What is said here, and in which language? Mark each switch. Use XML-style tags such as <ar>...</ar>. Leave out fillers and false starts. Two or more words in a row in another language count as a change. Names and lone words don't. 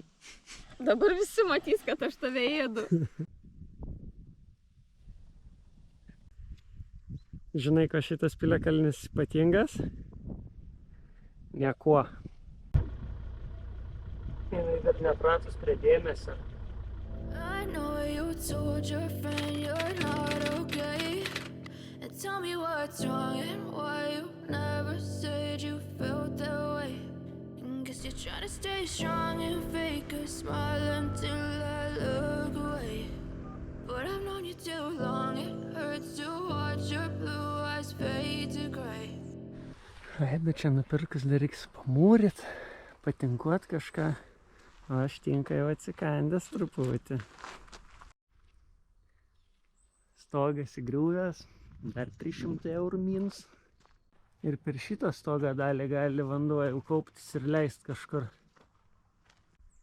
<lt>Dabar visi matys, kad aš tave ėdu. Žinai, ko šitas piliakalnis ypatingas? Niekuo. Jinai dar nepratus prie dėmesio.</lt> <en>I know you told your friend you're not okay. And tell me what's wrong and why you never said you felt that way. Guess you're trying to stay strong and fake a smile until I look away. But I've known you too long, it hurts to watch your blue eyes fade to gray.</en> <lt>Raidą čia nupirkus dar reiks pamūryt, patinkuot kažką. O aš tinka jau atsikandęs truputį. Stogas įgriuvęs, dar 300 eurų minus. Ir per šitą stogą dalį gali vanduo jau kauptis ir leist kažkur.</lt>